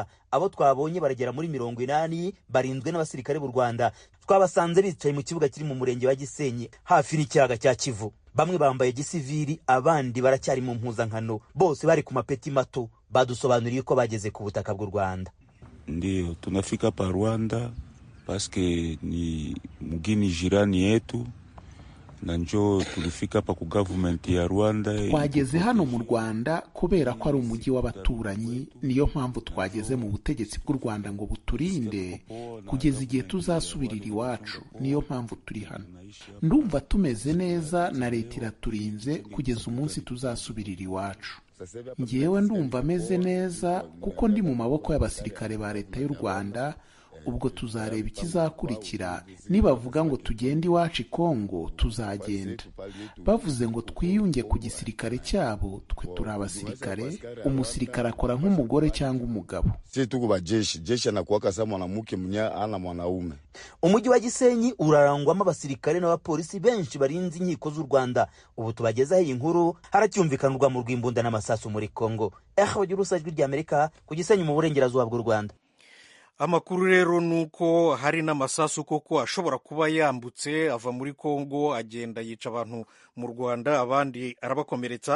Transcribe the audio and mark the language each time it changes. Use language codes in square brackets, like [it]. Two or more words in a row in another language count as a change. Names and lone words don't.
[rw] Abo twabonye baragera muri 80 barinzwe n'abasirikare b'u Rwanda. Twabasanze bicaye mu kibuga kiri mu murenge wa Gisenyi hafi n'ikiyaga cya Kivu. Bamwe bambaye gisivili, abandi baracyari mu mpuzankano. Bose bari ku mapeti mato. Badusobanuriye ko bageze ku butaka bw'u Rwanda. [sw] Ndio tunafika pa Rwanda paske ni mgini jirani yetu. na njo tulifika hapa ku government ya Rwanda. [rw] Twageze hano mu Rwanda kubera ko ari umujyi w'abaturanyi, niyo mpamvu twageze mu butegetsi bw'u Rwanda ngo buturinde kugeza igihe tuzasubirira iwacu. Niyo mpamvu turi hano. Ndumva tumeze neza na leta iraturinze kugeza umunsi tuzasubirira iwacu. Njyewe ndumva meze neza kuko ndi mu maboko y'abasirikare ba leta y'u Rwanda. Ubwo tuzareba ikizakurikira. Nibavuga ngo tugende iwacu i Kongo, tuzagenda. Bavuze ngo twiyunge ku gisirikare cyabo, twe turi abasirikare. Umusirikare akora nk'umugore cyangwa umugabo. [sw] Sisi tuko bajeshi, jeshi anakuwa kama mwanamke mwenye ana mwanaume. [rw] Umujyi wa Gisenyi urarangwamo abasirikare n'abapolisi benshi barinze inkiko z'u Rwanda. Ubu tubagezaho iyi nkuru, haracyumvikanirwa mu rw'imbunda n'amasasu muri Kongo. Bagira usajwi ry'Amerika ku Gisenyi mu burengerazuba bw'u Rwanda. Amakuru rero nuko hari n'amasasu koko ashobora kuba yambutse ava muri Kongo agenda yica abantu mu Rwanda, abandi arabakomeretsa.